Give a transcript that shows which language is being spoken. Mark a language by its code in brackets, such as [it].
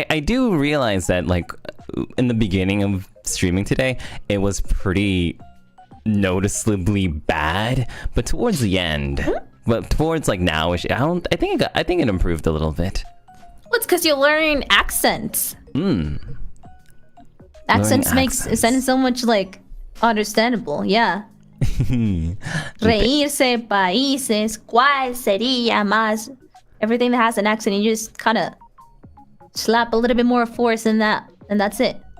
[en] I do realize that, like, in the beginning of streaming today, it was pretty noticeably bad. But towards the end... But towards like now, I think it improved a little bit. Well, it's because you're learning accents. Accents makes sense so much like understandable. Yeah. [es] Reírse, países, ¿cuál sería más? [en] Everything that has an accent, you just kind of slap a little bit more force in that, and that's it.